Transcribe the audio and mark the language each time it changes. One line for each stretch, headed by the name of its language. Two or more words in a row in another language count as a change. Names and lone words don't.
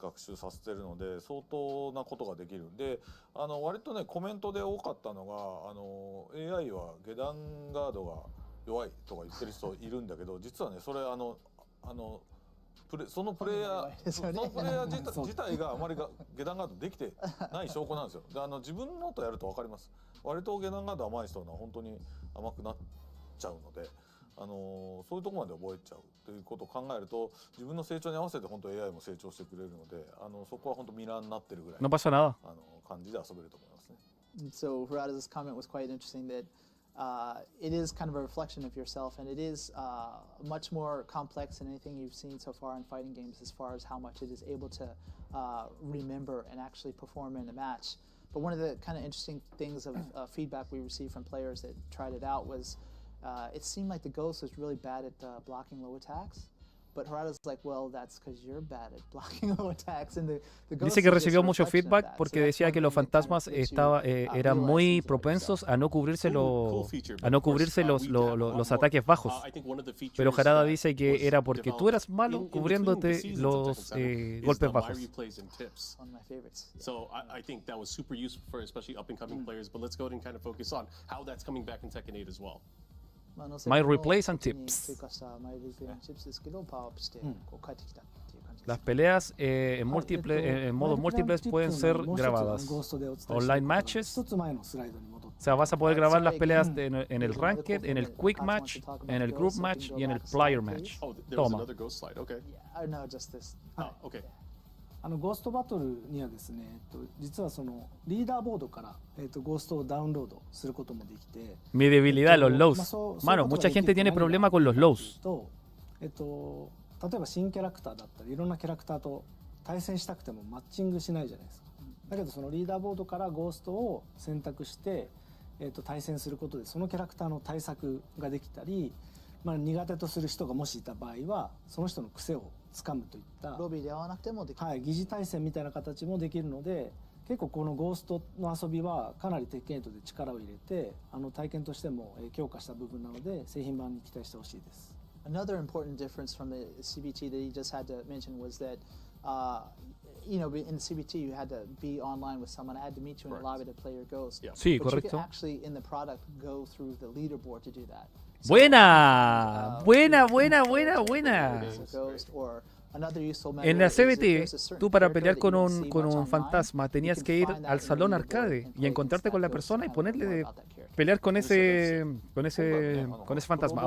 Japanese: 学習させてるので相当なことができる。で割とねコメントで多かったのがAI は下段ガードが弱いとか言ってる人いるんだけど実はねそれそのプレイヤー自体があまり下段ガードできてない証拠なんですよ。で自分のとやると分かります。割と下段ガード甘い人は本当に甘くなっちゃうので。そういうところまで覚えちゃうということを考えると自分の成長に合わせて本当 AI も成長してくれるのでそこは本当ミラーになってるぐらい
Spanish: No pasa nada.
Japanese: 感じで遊べると思いますね。
English: So Harada's comment was quite interesting that it is kind of a reflection of yourself and it is much more complex than anything you've seen so far in fighting games as far as how much it is able to remember and actually perform in a match. But one of the kind of interesting things of feedback we received from players that tried it out was it seemed like the Ghost was really bad at blocking low attacks, but Harada's like, well, that's because you're bad at blocking low attacks. And the Ghost
Spanish: Dice que recibió mucho feedback porque decía que los fantasmas eran muy propensos a no cubrirse los ataques bajos. Pero Harada dice que era porque tú eras malo cubriéndote los golpes bajos.
English: So I think that was super useful for especially up and coming players. But let's go ahead and kind of focus on how that's coming back in Tekken 8 as well. My replays and tips.
Spanish: Las peleas en modos múltiples pueden ser grabadas.
English: Online matches.
Spanish: O sea, vas a poder grabar las peleas en el ranked, en el
English: quick match,
Spanish: en el
English: group match
Spanish: y en el
English: player match.
Spanish: Toma.
Japanese: ゴーストバトルにはですね、実はそのリーダーボードから、ゴーストをダウンロードすることもできて、
Spanish: Mi debilidad, los lows. Mano, mucha gente tiene problema con los lows.
Japanese: 例えば新キャラクターだったりいろんなキャラクターと対戦したくてもマッチングしないじゃないですか。だけどそのリーダーボードからゴーストを選択して、対戦することでそのキャラクターの対策ができたり、苦手とする人がもしいた場合はその人の癖をつかむといったロビーで会わなくてもできる、疑似対戦みたいな形もできるので結構このゴーストの遊びはかなり鉄拳8で力を入れて体験としても強化した部分なので製品版に期待してほしいです。
English: Another important difference from the CBT that he just had to mention was that you know, in the CBT you had to be online with someone. I had to meet you in the lobby to play your ghost.
Spanish: Sí,
English: but
Spanish: correcto.
English: You can actually in the product go through the leaderboard to do that.
Spanish: Buena, buena. En la CBT, tú para pelear con un fantasma tenías que ir al salón arcade y encontrarte con la persona y pelear con ese fantasma.